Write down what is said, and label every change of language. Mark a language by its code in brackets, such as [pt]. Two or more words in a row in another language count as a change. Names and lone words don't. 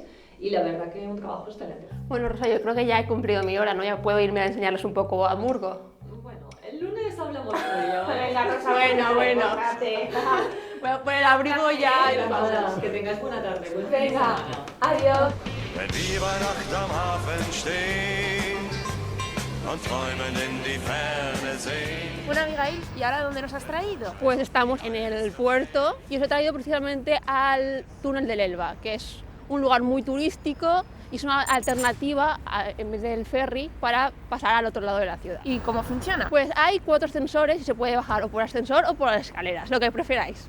[es] Y la verdad que un trabajo excelente. Bueno, Rosa, yo creo que ya he cumplido mi hora, ¿no? Ya puedo irme a enseñarles un poco a Hamburgo. Bueno, el lunes hablamos de ello. Venga, Rosa, Bueno. Pórtate. Voy a poner el abrigo ya y nos vamos. Nada, que tengáis buena tarde. Buen fin de Venga, semana. adiós. [de] Wenn die Weihnacht am Hafen steht und träumen in die Ferne sehen. [es] Bueno, Abigail, ¿y ahora dónde nos has traído? Pues estamos en el puerto y os he traído precisamente al túnel del Elba, que es un lugar muy turístico y es una alternativa en vez del ferry para pasar al otro lado de la ciudad. ¿Y cómo funciona? Pues hay 4 ascensores y se puede bajar o por ascensor o por las escaleras, lo que preferáis.